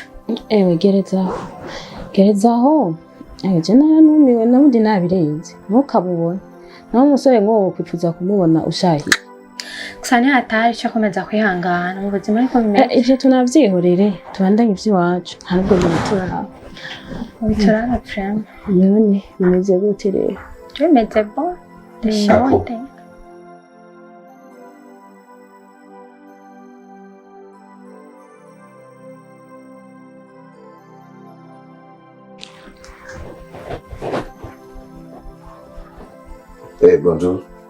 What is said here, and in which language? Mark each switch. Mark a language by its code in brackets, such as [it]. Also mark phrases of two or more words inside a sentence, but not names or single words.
[rn] ewe gerezaho je naranumiwe nabundi nabirenze ntukabubona naho umusore ngo kwipfuza kumubona ushahiye gusa ni hatari cyo komeza kwihangana mu buzima ariko bimeze ivyo tunavyihorere tubandanye ivy'iwacu ntabwo biturana biturana frame none bimeze gute rero bimeze bon ndashonte Bonjour.